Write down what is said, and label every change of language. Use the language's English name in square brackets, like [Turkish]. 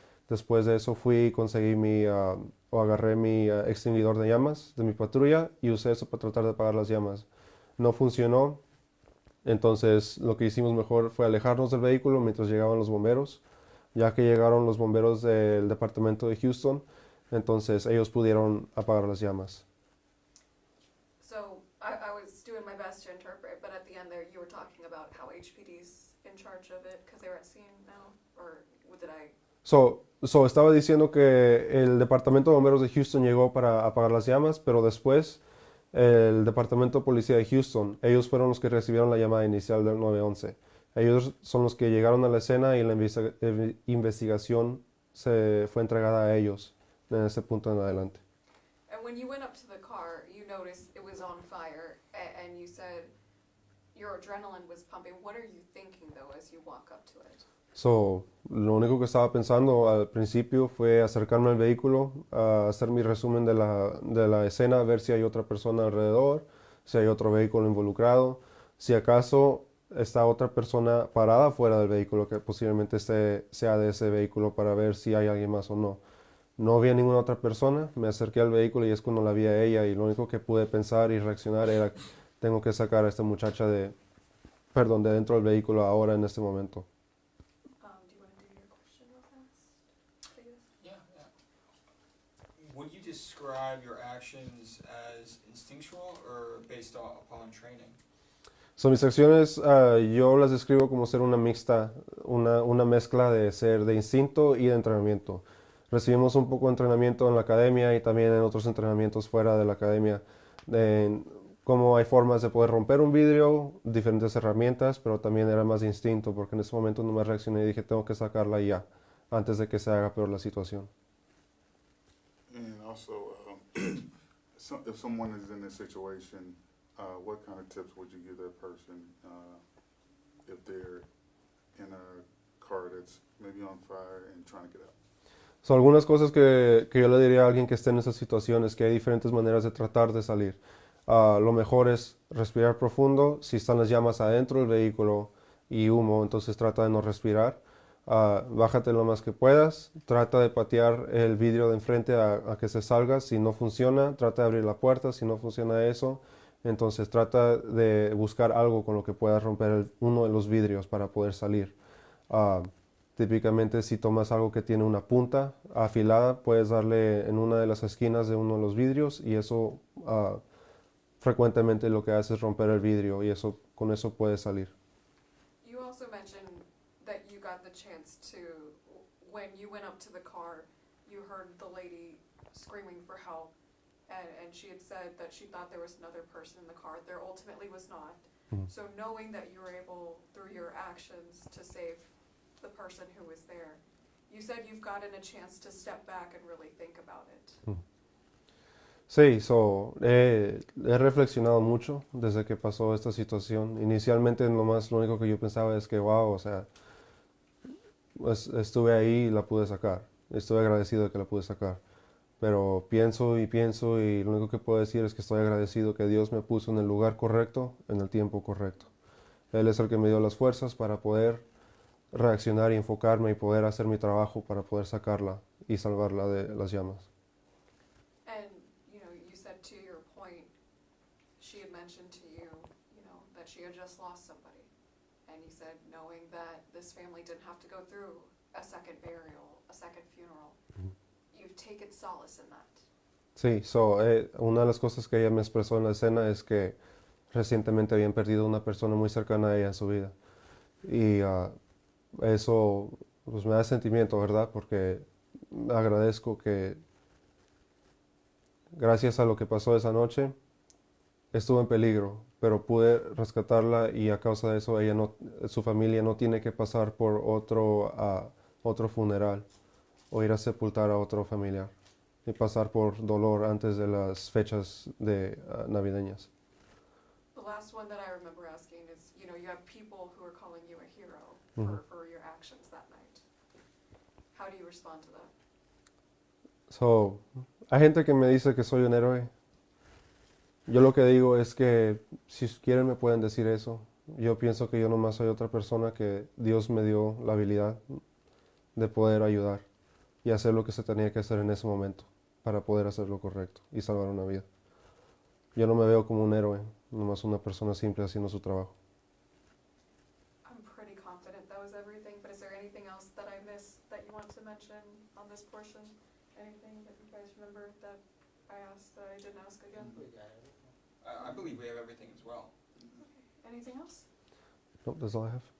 [Spanish] Después de eso fui y conseguí agarré mi extinguidor de llamas de mi patrulla y usé eso para tratar de apagar las llamas. No funcionó, entonces lo que hicimos mejor fue alejarnos del vehículo mientras llegaban los bomberos. Ya que llegaron los bomberos del departamento de Houston, entonces ellos pudieron apagar las llamas. [English] So I was doing my best to interpret, but at the end there you were talking about how HPD's in charge of it because they were at scene now, or what did I? [Spanish] Estaba diciendo que el departamento de bomberos de Houston llegó para apagar las llamas, pero después el departamento de policía de Houston, ellos fueron los que recibieron la llamada inicial del 911. Ellos son los que llegaron a la escena y la investigación se fue entregada a ellos en ese punto en adelante. [English] And when you went up to the car, you noticed it was on fire, and you said your adrenaline was pumping. What are you thinking though as you walk up to it? [Spanish] Lo único que estaba pensando al principio fue acercarme al vehículo, hacer mi resumen de la escena, ver si hay otra persona alrededor, si hay otro vehículo involucrado, si acaso está otra persona parada fuera del vehículo que posiblemente sea de ese vehículo para ver si hay alguien más o no. No había ninguna otra persona, me acerqué al vehículo y es cuando la vi a ella y lo único que pude pensar y reaccionar era tengo que sacar a esta muchacha de dentro del vehículo ahora en este momento. [English] Do you want to do your question real fast? Yeah. Would you describe your actions as instinctual or based upon training? [Spanish] Mis acciones yo las describo como ser una una mezcla de ser de instinto y de entrenamiento. Recibimos un poco de entrenamiento en la academia y también en otros entrenamientos fuera de la academia, de cómo hay formas de poder romper un vidrio, diferentes herramientas, pero también era más de instinto, porque en ese momento no me reaccioné y dije, tengo que sacarla ya, antes de que se haga peor la situación. [English] And also, if someone is in this situation, what kind of tips would you give that person if they're in a car that's maybe on fire and trying to get out? [Spanish] So, algunas cosas que yo le diría a alguien que esté en esa situación es que hay diferentes maneras de tratar de salir. Lo mejor es respirar profundo. Si están las llamas adentro del vehículo y humo, entonces trata de no respirar. Bájate lo más que puedas. Trata de patear el vidrio de enfrente a que se salga. Si no funciona, trata de abrir la puerta. Si no funciona eso, entonces trata de buscar algo con lo que puedas romper uno de los vidrios para poder salir. Típicamente si tomas algo que tiene una punta afilada, puedes darle en una de las esquinas de uno de los vidrios y eso frecuentemente lo que hace es romper el vidrio y eso con eso puedes salir. [English] You also mentioned that you got the chance to, when you went up to the car, you heard the lady screaming for help, and she had said that she thought there was another person in the car. There ultimately was not. Mhm. So knowing that you were able, through your actions, to save the person who was there, you said you've gotten a chance to step back and really think about it. [Spanish] Sí, he reflexionado mucho desde que pasó esta situación. Inicialmente lo único que yo pensaba es que, wow, o sea, estuve ahí y la pude sacar. Estoy agradecido de que la pude sacar. Pero pienso y lo único que puedo decir es que estoy agradecido que Dios me puso en el lugar correcto, en el tiempo correcto. Él es el que me dio las fuerzas para poder reaccionar y enfocarme y poder hacer mi trabajo para poder sacarla y salvarla de las llamas. [English] And, you know, you said to your point, she had mentioned to you, you know, that she had just lost somebody. And you said, knowing that this family didn't have to go through a second burial, a second funeral, you've taken solace in that. [Spanish] Sí, una de las cosas que ella me expresó en la escena es que recientemente habían perdido a una persona muy cercana a ella en su vida. Y eso pues, me da sentimiento, ¿verdad? Porque agradezco que gracias a lo que pasó esa noche, estuvo en peligro, pero pude rescatarla y a causa de eso su familia no tiene que pasar por otro funeral o ir a sepultar a otro familiar y pasar por dolor antes de las fechas navideñas. [English] The last one that I remember asking is, you know, you have people who are calling you a hero for your actions that night. How do you respond to that? [Spanish] Hay gente que me dice que soy un héroe. Yo lo que digo es que si quieren me pueden decir eso. Yo pienso que yo nomás soy otra persona que Dios me dio la habilidad de poder ayudar y hacer lo que se tenía que hacer en ese momento para poder hacer lo correcto y salvar una vida. Yo no me veo como un héroe, nomás una persona simple haciendo su trabajo. [English] I'm pretty confident that was everything, but is there anything else that I missed that you want to mention on this portion? Anything that you guys remember that I asked that I didn't ask again? I believe we have everything as well. Anything else? Nope, that's all I have.